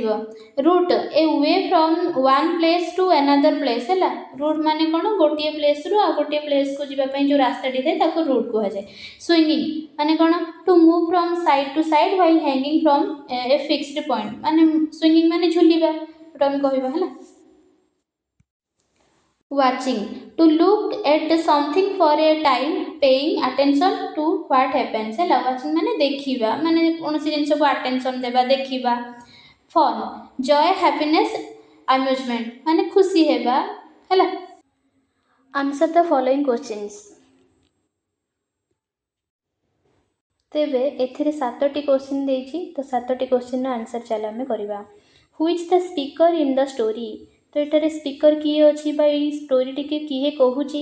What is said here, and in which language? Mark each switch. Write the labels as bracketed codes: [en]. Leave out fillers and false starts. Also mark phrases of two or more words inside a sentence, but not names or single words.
[en] Route, a way from one place to another place, ହେଲା, ରୁଟ୍ [or] ମାନେ କ'ଣ? ଗୋଟିଏ ପ୍ଲେସ୍ରୁ ଆଉ ଗୋଟିଏ ପ୍ଲେସ୍କୁ ଯିବା ପାଇଁ ଯେଉଁ ରାସ୍ତାଟି ଥାଏ ତାକୁ ରୁଟ୍ କୁହାଯାଏ। ସୁଇଙ୍ଗିଂ ମାନେ କ'ଣ? [en] To move from side to side while hanging from a fixed point, [or] ମାନେ ସୁଇଙ୍ଗିଂ ମାନେ ଝୁଲିବା, ସେଟା ଆମେ କହିବା, ହେଲା। [en] Watching, to look at something for a time, paying attention to what happens, [or] ହେଲା, watching ମାନେ ଦେଖିବା, ମାନେ କୌଣସି ଜିନିଷକୁ ଆଟେନସନ୍ ଦେବା, ଦେଖିବା। [en] Fun, joy, happiness, amusement [or] ମାନେ ଖୁସି ହେବା, ହେଲା। [en] Answer the following questions. [or] ତେବେ ଏଥିରେ 7ଟି କ୍ୱେଶ୍ଚନ ଦେଇଛି ତ 7ଟି କ୍ୱେଶ୍ଚନ ର ଆନ୍ସର ଚାଲ ଆମେ କରିବା। [en] Who is the speaker in the story? [or] ତ ଏଠାରେ ସ୍ପିକର କିଏ ଅଛି ବା ଏ ଷ୍ଟୋରି ଟିକେ କିଏ କହୁଛି?